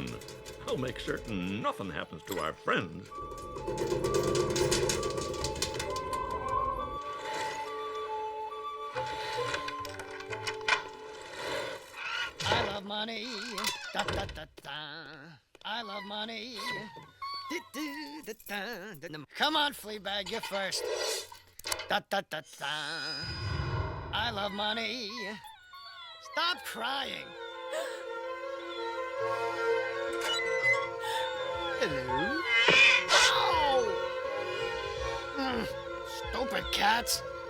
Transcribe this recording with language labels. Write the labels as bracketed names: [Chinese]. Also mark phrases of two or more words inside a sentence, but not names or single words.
[English] I'll make certain nothing happens to our friends. I love money. Da, da, da, da. I love money. Du, du, da, da, da. Come on, Fleabag, you first. Da, da, da, da. I love money. Stop crying. Hello. Oh! Stupid cats.